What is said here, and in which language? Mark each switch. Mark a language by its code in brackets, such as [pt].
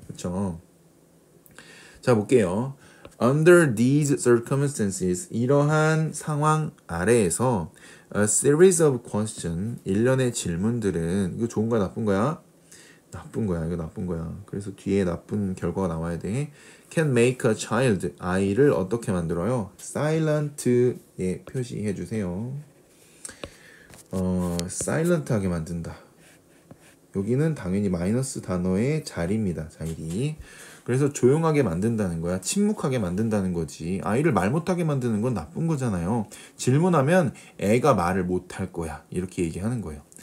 [ko] 그쵸? 자, 볼게요. [en] Under these circumstances [ko] 이러한 상황 아래에서 [en] A series of questions [ko] 일련의 질문들은 이거 좋은 거야 나쁜 거야? 나쁜 거야. 이거 나쁜 거야. 그래서 뒤에 나쁜 결과가 나와야 돼. [en] Can make a child [ko] 아이를 어떻게 만들어요? silent에 표시해 주세요. silent하게 만든다. 여기는 당연히 마이너스 단어의 자리입니다. 자리. 그래서 조용하게 만든다는 거야. 침묵하게 만든다는 거지. 아이를 말 못하게 만드는 건 나쁜 거잖아요. 질문하면 애가 말을 못할 거야. 이렇게 얘기하는 거예요.